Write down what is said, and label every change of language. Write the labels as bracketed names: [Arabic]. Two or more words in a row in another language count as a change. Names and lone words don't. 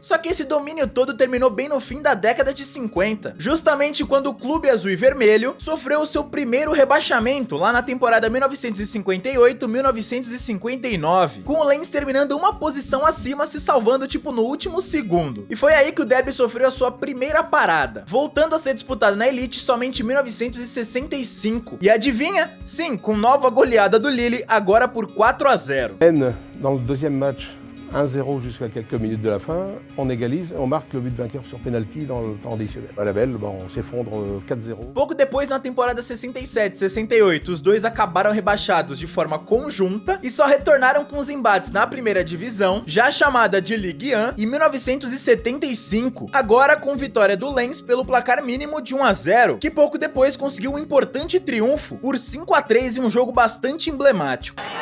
[Portuguese] Só que esse domínio todo terminou bem no fim da década de 50, justamente quando o clube azul e vermelho sofreu o seu primeiro rebaixamento lá na temporada 1958-1959, com o Lens terminando uma posição acima, se salvando tipo no último segundo. E foi aí que o derby sofreu a sua primeira parada, voltando a ser disputado na elite somente em 1965. E adivinha? Sim, com nova goleada do Lille, agora por 4-0. [French] Dans le deuxième match 1-0 jusqu'à quelques minutes de la fin, on égalise, on marque le but vainqueur sur penalty dans le temps additionnel. À la belle, on s'effondre 4-0. [Portuguese] Pouco depois, na temporada 67-68, os dois acabaram rebaixados de forma conjunta e só retornaram com os embates na primeira divisão, já chamada de Ligue 1, em 1975, agora com vitória do Lens pelo placar mínimo de 1-0, que pouco depois conseguiu um importante triunfo por 5-3 em um jogo bastante emblemático.